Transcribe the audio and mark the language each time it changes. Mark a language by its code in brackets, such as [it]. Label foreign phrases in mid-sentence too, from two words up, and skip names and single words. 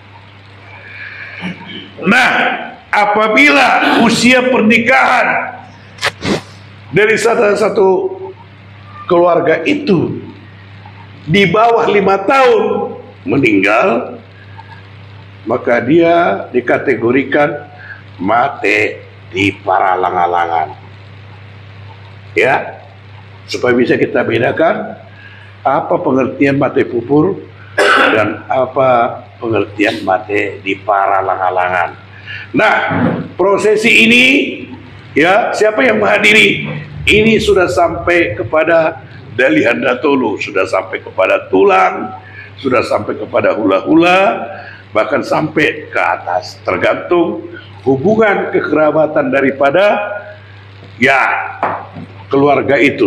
[id] Nah, apabila usia pernikahan dari satu keluarga itu di bawah 5 tahun meninggal, maka dia dikategorikan [bbc] mate di paralang-alangan. [id] Ya, supaya bisa kita bedakan apa pengertian [bbc] mate pupur [id] dan apa pengertian [bbc] mate di paralang-alangan. [id] Nah, prosesi ini, ya, siapa yang menghadiri? Ini sudah sampai kepada dari Handatolu sudah sampai kepada tulang, sudah sampai kepada hula-hula, bahkan sampai ke atas, tergantung hubungan kekerabatan daripada ya keluarga itu.